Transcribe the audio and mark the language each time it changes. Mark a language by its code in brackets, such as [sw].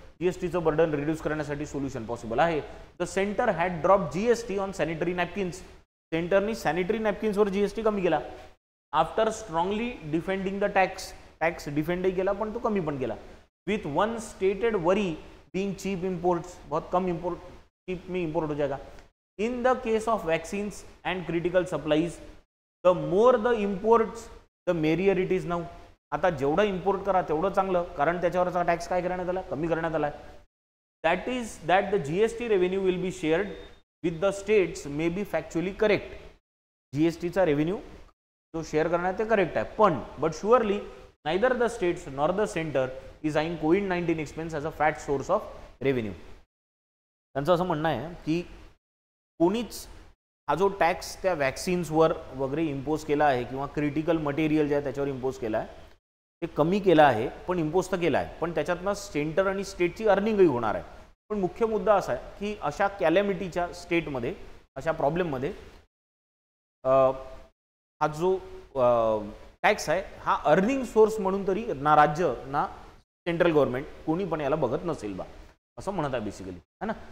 [mr] GST चं burden reduce करण्यासाठी solution possible आहे. [en] The center had dropped GST on sanitary napkins. [mr] Center ने sanitary napkins वर GST कमी केला. [en] After strongly defending the tax [mr] defend ही केला पण तो कमी पण केला. [en] With one stated worry being cheap imports, [hi] बहुत कम import cheap में import हो जाएगा. [en] In the case of vaccines and critical supplies, the more the imports, the merrier it is now. [mr] आता जेवढं import करा तेवढं चांगलं, कारण त्याच्यावरचा टॅक्स काय करण्यात आला, कमी करण्यात आला. [en] That is that the GST revenue will be shared with the states may be factually correct. [mr] GST चा revenue जो शेअर करण्यात ते करेक्ट आहे, पण [en] but surely neither the states nor the center is eyeing COVID-19 expense as a fat source of revenue. [mr] त्यांचं असं म्हणणं आहे की कोणीच हा जो टॅक्स त्या वॅक्सिन्सवर वगैरे इम्पोज केला आहे किंवा क्रिटिकल मटेरियल जे आहे त्याच्यावर इम्पोज केला आहे ते कमी केला आहे, पण इम्पोज तर केला आहे, पण त्याच्यातनं सेंटर आणि स्टेटची अर्निंगही होणार आहे. पण मुख्य मुद्दा असा आहे की अशा कॅलॅमिटीच्या स्टेटमध्ये, अशा प्रॉब्लेममध्ये हा जो टॅक्स आहे हा अर्निंग सोर्स म्हणून तरी ना राज्य ना सेंट्रल गव्हर्नमेंट कोणी पण याला बघत नसेल बा, असं म्हणत आहे बेसिकली, है ना.